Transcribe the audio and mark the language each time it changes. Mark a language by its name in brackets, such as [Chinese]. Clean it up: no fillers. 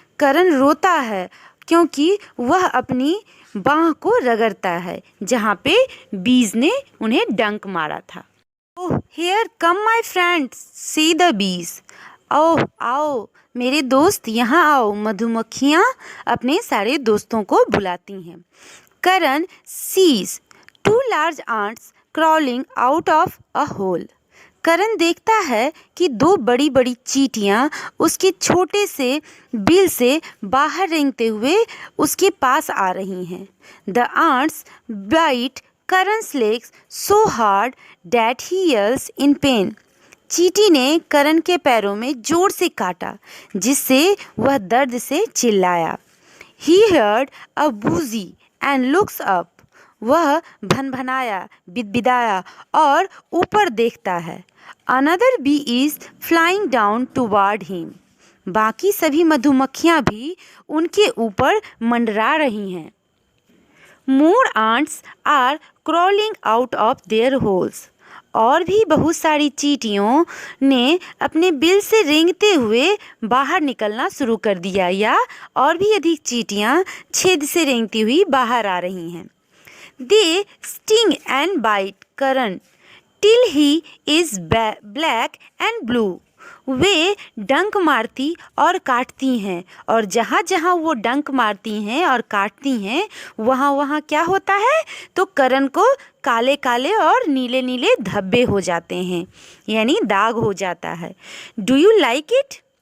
[Hindi] करण रोता है क्योंकि वह अपनी बाह को रगड़ता है जहाँ पे बीज ने उन्हें डंक मारा था. [English] Oh here come my friends, see the bees. [Hindi] ओह आओ मेरे दोस्त, यहाँ आओ. मधुमक्खियाँ अपने सारे दोस्तों को बुलाती हैं. करण seize [English] 2 large ants crawling out of a hole. [Hindi] करण देखता है कि 2 बड़ी बड़ी चींटियाँ उसके छोटे से बिल से बाहर रेंगते हुए उसके पास आ रही हैं. [English] The ants bite Karan's legs so hard that he yells in pain. [Hindi] चींटी ने करण के पैरों में जोर से काटा जिससे वह दर्द से चिल्लाया. [English] He heard a buzzy and looks up. [Hindi] वह भनभनाया, बिदबिदाया और ऊपर देखता है. [English] Another bee is flying down toward him. [Hindi] बाकी सभी मधुमक्खियाँ भी उनके ऊपर मंडरा रही हैं. [English] More ants are crawling out of their holes. [Hindi] और भी बहुत सारी चींटियों ने अपने बिल से रेंगते हुए बाहर निकलना शुरू कर दिया, या और भी अधिक चींटियाँ छेद से रेंगती हुई बाहर आ रही हैं. [English] They sting and bite Karan till he is black and blue. [Hindi] वे डंक मारती और काटती हैं, और जहाँ जहाँ वो डंक मारती हैं और काटती हैं वहाँ वहाँ क्या होता है, तो करण को काले काले और नीले नीले धब्बे हो जाते हैं, यानी दाग हो जाता है. [English] Do you like it?